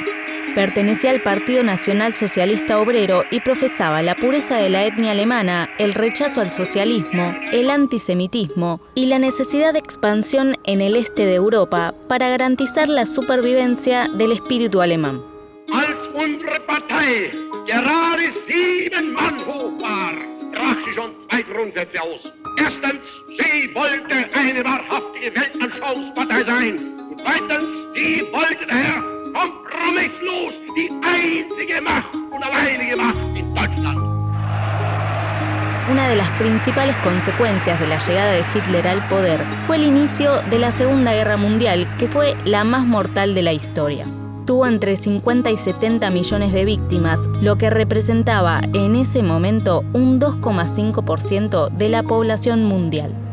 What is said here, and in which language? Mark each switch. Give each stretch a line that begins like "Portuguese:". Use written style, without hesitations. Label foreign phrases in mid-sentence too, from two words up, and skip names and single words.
Spanish: Pertenecía al Partido Nacional Socialista Obrero y profesaba la pureza de la etnia alemana, el rechazo al socialismo, el antisemitismo y la necesidad de expansión en el este de Europa para garantizar la supervivencia del espíritu alemán.
German: Als unsere Partei gerade 7 Mann hoch war, brach sie schon 2 Grundsätze aus. Erstens, sie wollte eine wahrhaftige Weltanschauungspartei sein. Und zweitens, sie wollte daher kompromisslos die einzige Macht und alleinige Macht in Deutschland.
Spanish: Una de las principales consecuencias de la llegada de Hitler al poder fue el inicio de la Segunda Guerra Mundial, que fue la más mortal de la historia. Tuvo entre 50 y 70 millones de víctimas, lo que representaba en ese momento un 2,5% de la población mundial.